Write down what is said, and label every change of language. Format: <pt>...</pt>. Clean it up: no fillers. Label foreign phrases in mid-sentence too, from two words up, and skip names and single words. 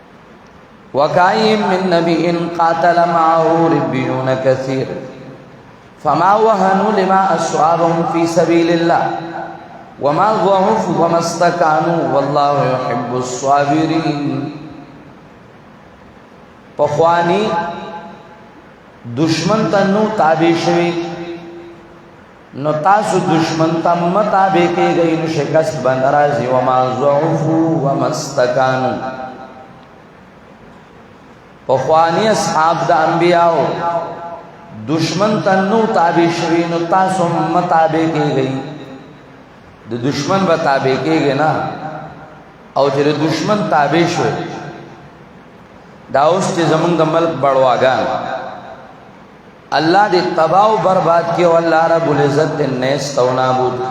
<ar>وَكَأَيِّن مِّن نَّبِيٍّ قَاتَلَ مَعَهُ رِبِّيُّونَ كَثِيرٌ فما وهنوا لما اصابهم في سبيل الله وما ضعفوا وما استكانوا والله يحب الصابرين.</ar> <ps>پخوانی دشمن ته نو تابع شوی نو تاسو دشمن ته متابع کېږئ نو شکست به نه راځي.</ps> <ar>وما ضعفوا وما استکانوا.</ar> <ps>پخوانی اصحاب د انبیاءو دشمن ته نو تابع شوی نو تاسو متابع کېږئ. د دشمن به تابع کېږئ نه، او چې د دشمن تابع شوی دا اوس چې زمونږ د ملک بړواګان الله دې تباہ و برباد کی او الله رب العزت دې نیست او نابود کی.</ps>